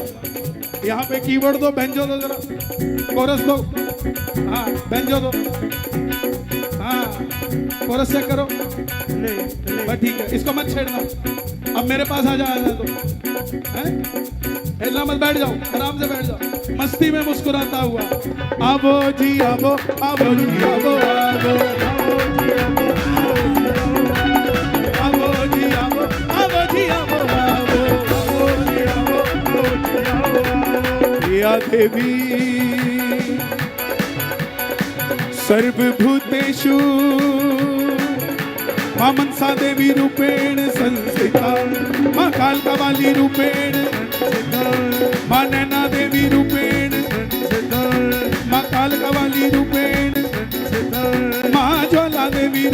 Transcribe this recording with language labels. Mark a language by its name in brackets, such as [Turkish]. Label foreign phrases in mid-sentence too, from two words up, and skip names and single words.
[Hindi] यहाँ पे कीबोर्ड दो, बेंजो दो, जरा कोरस दो। हाँ बेंजो दो, हाँ कोरस चेक करो। बस ठीक है, इसको मत छेड़ना। अब मेरे पास आ जा तो हिलना मत, बैठ जाओ, आराम से बैठ जाओ, मस्ती में मुस्कुराता हुआ। आबो जी आबो, आबो जी आबो, आबो आबो जी आबो, आबो जी आबो, आबो जी आबो। [Sanskrit] या देवी सर्वभूतेषु मां मनसा देवी रूपेण संस्थिता, मां कालकावाली रूपेण, मां नैना देवी रूपेण, मां कालकावाली रूपेण, मां ज्वाला देवी